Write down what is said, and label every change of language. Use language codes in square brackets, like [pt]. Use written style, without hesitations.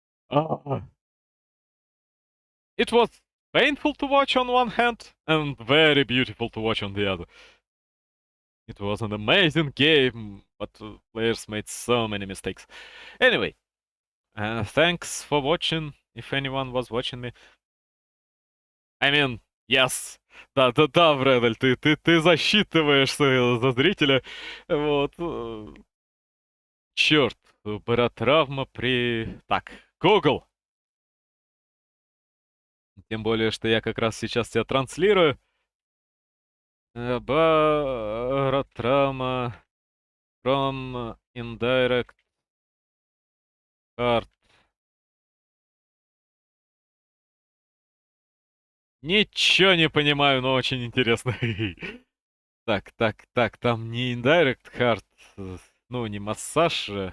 [en] Ah. It was painful to watch on one hand and very beautiful to watch on the other. It was an amazing game, but players made so many mistakes. Anyway, thanks for watching, if anyone was watching me. I mean, yes. [ru] Да, Брэдаль, ты засчитываешься за зрителя. Вот. Черт, баротравма при... Так, Google. Тем более, что я как раз сейчас тебя транслирую. [en] Баротравма from indirect card. [ru] Ничего не понимаю, но очень интересно. Так, там не [en] indirect hard, [ru] ну, не массаж.